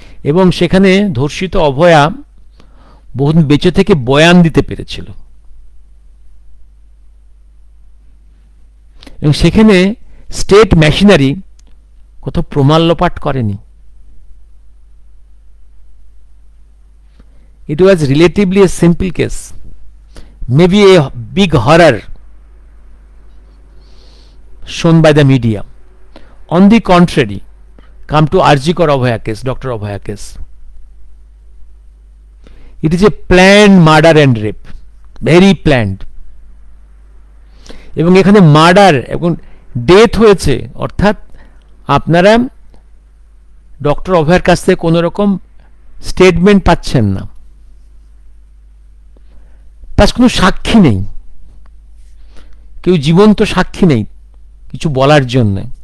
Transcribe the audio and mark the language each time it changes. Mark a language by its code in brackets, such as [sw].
[bn] এবং সেখানে ধর্ষিত অভয়া বহুদিন বেঁচে থেকে বয়ান দিতে পেরেছিল, এবং সেখানে স্টেট মেশিনারি কোথাও প্রমাণ লোপাট করেনি। [en] It was relatively a simple case, maybe a big horror shown by the media. On the contrary, come to Arjikar Abhaya case, Dr. Abhaya case. It is a planned murder and rape, very planned. [bn] এবং এখানে murder এবং death হয়েছে, অর্থাৎ আপনারা doctor অভয়ার কাছ থেকে কোনো রকম স্টেটমেন্ট পাচ্ছেন না, তার কোনো সাক্ষী নেই, কেউ জীবন্ত সাক্ষী নেই কিছু বলার জন্য।